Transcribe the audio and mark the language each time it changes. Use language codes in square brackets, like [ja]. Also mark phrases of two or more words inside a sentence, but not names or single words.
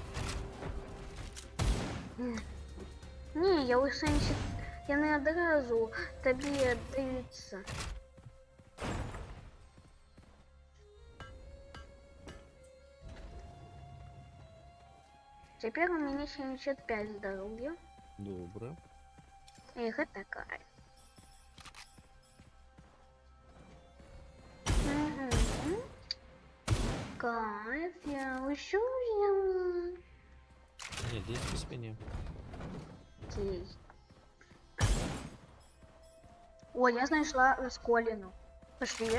[be] Не, я ў сэнсе, яны адразу табе аддаюцца. Цяпер у мяне 75 здароўя. Добра. І гэта кайф. Кайф. [ru] Давай я еще взяла. Не, лезь без меня. [be] Окей. Ой, я знайшла розколіну. Пошли.